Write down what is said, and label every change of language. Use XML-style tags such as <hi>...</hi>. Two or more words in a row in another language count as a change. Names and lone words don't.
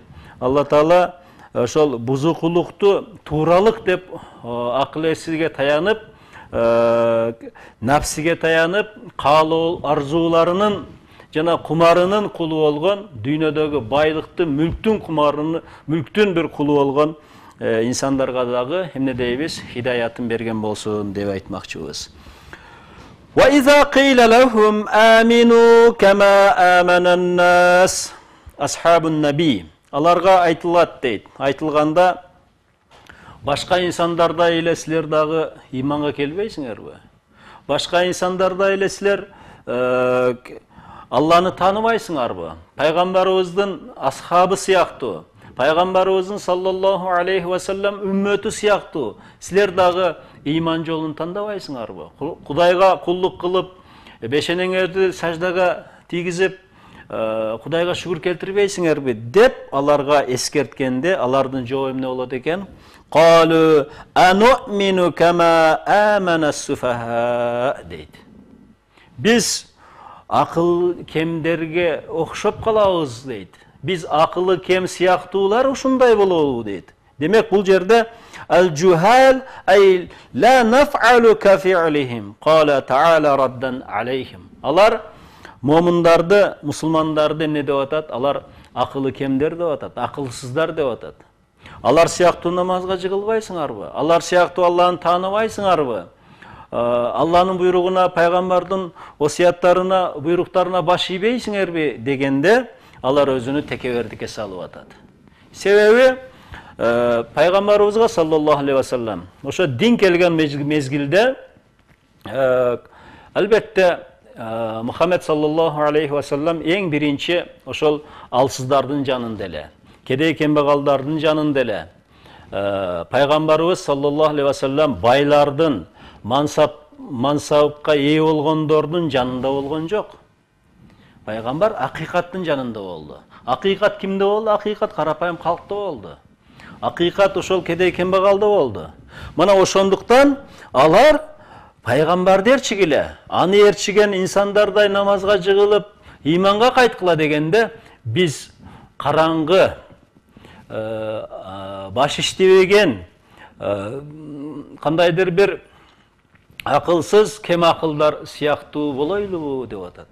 <ky>Алла Таала ошол бузукулукту тууралык деп акыл эсиге таянып, напсиге таянып, каалоо арзууларынын жана кумарынын кулу болгон, дүйнөдөгү байлыкты, мүлктүн бир кулу болгон инсандарга дагы эмне дейбиз? Хидаятын берген болсун деп айтмакчыбыз.</ky> <ar>وَإِذَا قِيلَ لَهُمْ آمِنُوا كَمَا آمَنَ النَّاسِ أَصْحَابُ النَّبِيِّ.</ar> <ky>Аларга айтылат дейт. Айтылганда башка инсандардай эле силер дагы иманга келбейсиңерби? Башка инсандардай эле силер Алланы тааныбайсыңарбы? Пайгамбарыбыздын асхабы сыяктуу, пайгамбарыбыздын</ky> <ar>صلى الله عليه وسلم</ar> <ky>үммөтү сыяктуу силер дагы иман жолун тандабайсыңарбы? Кудайга кулдук кылып, бешенеңерди саждага тийгизип, Кудайга шүгүр келтирбейсиңерби деп аларга эскерткенде, алардын жообу эмне болот экен?</ky> <ar>قالوا أنؤمن كما آمن السفهاء дейт.</ar> <ky>Биз акыл кемдерге окшоп калабыз дейт. Биз акылы кем сыяктуулар ушундай болобу дейт. Демек бул жерде</ky> <ar>الجهال أي لا نفعل كفعلهم. قال تعالى ردا عليهم.</ar> <ky>Алар момундарды, мусулмандарды эмне деп атат? Алар акылы кемдер деп атат, акылсыздар деп атат. Алар сыяктуу намазга жыгылбайсыңарбы? Алар сыяктуу Алланы тааныбайсыңарбы? Алланын буйругуна, пайгамбардын осуяттарына, буйруктарына баш ийбейсиңерби дегенде, алар өзүнү текебердикке салып атат. Себеби пайгамбарыбызга</ky> <ar>صلى الله عليه وسلم</ar> <ky>ошо дин келген мезгилде албетте Мухаммед</ky> <ar>صلى الله عليه وسلم</ar> <ky>эң биринчи ошол алсыздардын жанында эле, кедей кембагалдардын жанында эле. Пайгамбарыбыз</ky> <ar>صلى الله عليه وسلم</ar> <ky>байлардын, мансапка ээ болгондордун жанында болгон жок. Пайгамбар акыйкаттын жанында болду. Акыйкат кимде болду? Акыйкат карапайым калкта болду. Акыйкат ошол кедей кембагалда болду. Мына ошондуктан алар пайгамбарды эрчигиле, аны эрчиген инсандардай намазга жыгылып, иманга кайткыла дегенде, биз караңгы, баш иштебеген, кандайдыр бир акылсыз, кем акылдар сыяктуу болойлубу деп атат.</ky>